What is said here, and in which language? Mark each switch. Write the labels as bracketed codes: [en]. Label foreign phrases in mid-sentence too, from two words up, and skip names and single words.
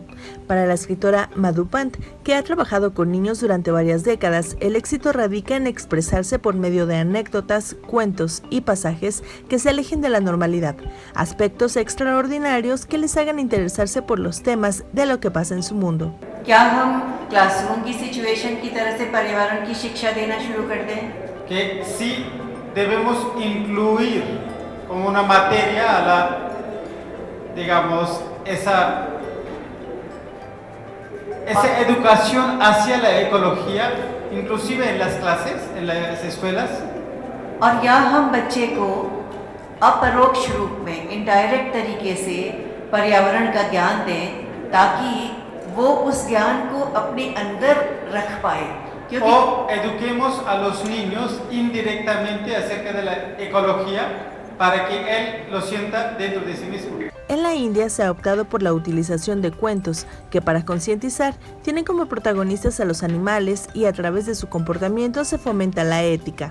[es] Para la escritora Madhu Pant, que ha trabajado con niños durante varias décadas, el éxito radica en expresarse por medio de anécdotas, cuentos y pasajes que se alejen de la normalidad, aspectos extraordinarios que les hagan interesarse por los temas de lo que pasa en su mundo. [hi] क्या हम क्लासरूम की सिचुएशन की तरह से पर्यावरण की शिक्षा देना शुरू कर दें? [es] Que sí debemos incluir como una materia a la, digamos, esa educación hacia la ecología, inclusive en las clases, en las escuelas. [hi] और या हम बच्चे को अपरोक्ष रूप में इनडायरेक्ट तरीके से पर्यावरण का ज्ञान दें ताकि वो उस ज्ञान को अपने अंदर रख पाए. [es] O eduquemos a los niños indirectamente acerca de la ecología para que él lo sienta dentro de sí mismo. En la India se ha optado por la utilización de cuentos que, para concientizar, tienen como protagonistas a los animales y a través de su comportamiento se fomenta la ética.